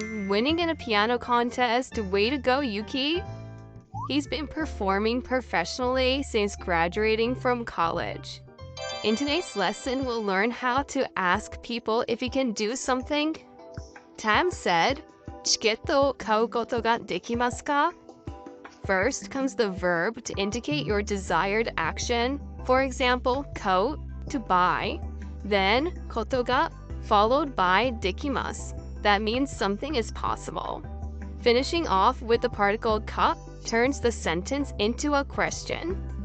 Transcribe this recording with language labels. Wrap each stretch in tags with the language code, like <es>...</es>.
<en>Winning in a piano contest. Way to go, Yuki. He's been performing professionally since graduating from college. In today's lesson, we'll learn how to ask people if you can do something. Tam said,</en> <ja>チケットを買うことができますか?</ja> <en>First comes the verb to indicate your desired action. For example, 買う to buy. Then ことが followed by できます. That means something is possible. Finishing off with the particle か turns the sentence into a question.</en>